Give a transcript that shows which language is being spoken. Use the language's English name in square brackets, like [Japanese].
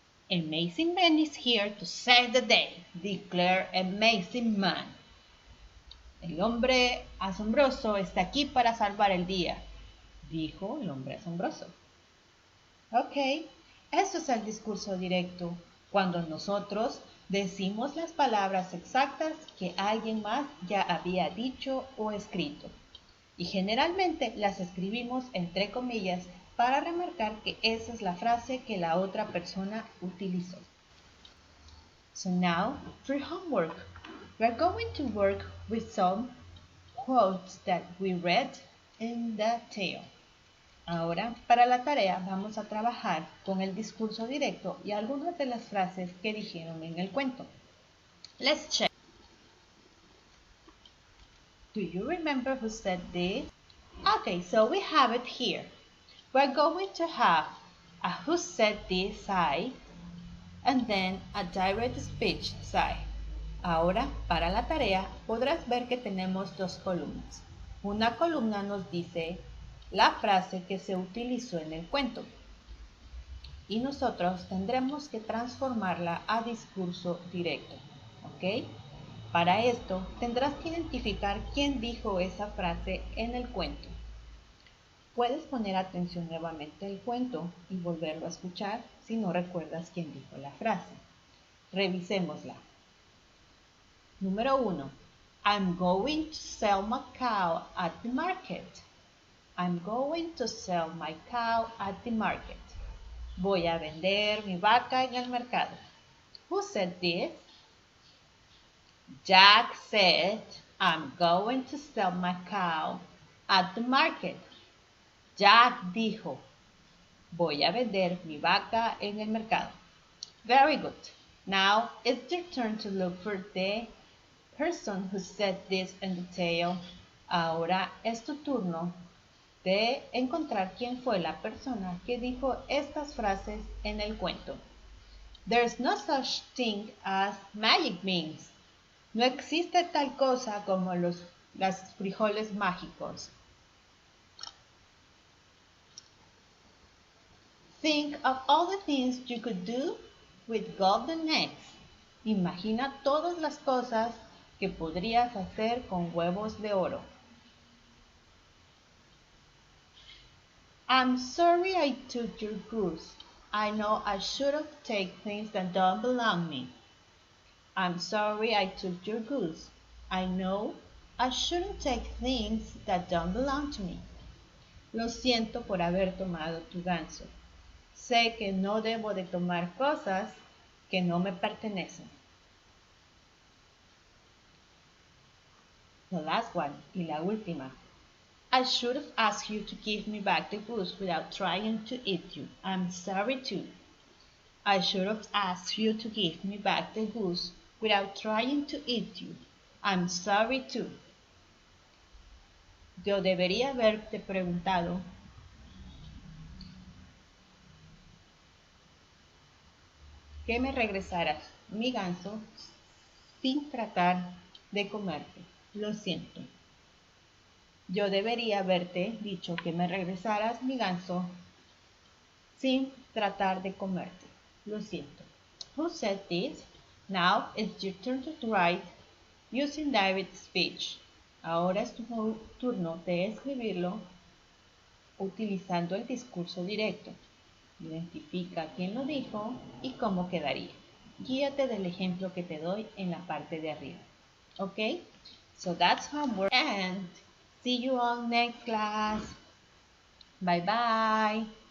[English] Amazing Man is here to save the day, declared Amazing Man. [Spanish] El hombre asombroso está aquí para salvar el día, dijo el hombre asombroso. Ok, eso es el discurso directo, cuando nosotros decimos las palabras exactas que alguien más ya había dicho o escrito. Y generalmente las escribimos entre comillas para remarcar que esa es la frase que la otra persona utilizó. [English] So now, for homework, we are going to work with some quotes that we read in the tale. [Spanish] Ahora, para la tarea, vamos a trabajar con el discurso directo y algunas de las frases que dijeron en el cuento. [English] Let's check. Do you remember who said this? Okay, so we have it here. We're going to have a who said this side and then a direct speech side. [Spanish] Ahora, para la tarea, podrás ver que tenemos dos columnas. Una columna nos dice la frase que se utilizó en el cuento. Y nosotros tendremos que transformarla a discurso directo, ¿ok? Para esto tendrás que identificar quién dijo esa frase en el cuento. Puedes poner atención nuevamente al cuento y volverlo a escuchar si no recuerdas quién dijo la frase. Revisémosla. Número 1. [English] I'm going to sell my cow at the market. I'm going to sell my cow at the market. [Spanish] Voy a vender mi vaca en el mercado. [English] Who said this? Jack said, I'm going to sell my cow at the market. [Spanish] Jack dijo, voy a vender mi vaca en el mercado. [English] Very good. Now it's your turn to look for the person who said this in the tale. [Spanish] Ahora es tu turno de encontrar quién fue la persona que dijo estas frases en el cuento. [English] There's no such thing as magic beans. [Spanish] No existe tal cosa como los frijoles mágicos. [English] Think of all the things you could do with golden eggs. [Spanish] Imagina todas las cosas que podrías hacer con huevos de oro. [English] I'm sorry I took your goose. I know I should have taken things that don't belong me. I'm sorry I took your goose. I know I shouldn't take things that don't belong to me. [Spanish] Lo siento por haber tomado tu ganso. Sé que no debo de tomar cosas que no me pertenecen. [English] The last one, [Spanish] y la última. [English] I should have asked you to give me back the goose without trying to eat you. I'm sorry too. I should have asked you to give me back the goose without trying to eat you. I'm sorry too. [Spanish] Yo debería haberte preguntado que me regresaras mi ganso sin tratar de comerte. Lo siento. Yo debería haberte dicho que me regresaras mi ganso sin tratar de comerte. Lo siento. [English] Who said this? Now it's your turn to write using direct speech. [Spanish] Ahora es tu turno de escribirlo utilizando el discurso directo. Identifica quién lo dijo y cómo quedaría. Guíate del ejemplo que te doy en la parte de arriba. ¿Ok? [English] So that's homework and see you all next class. Bye bye.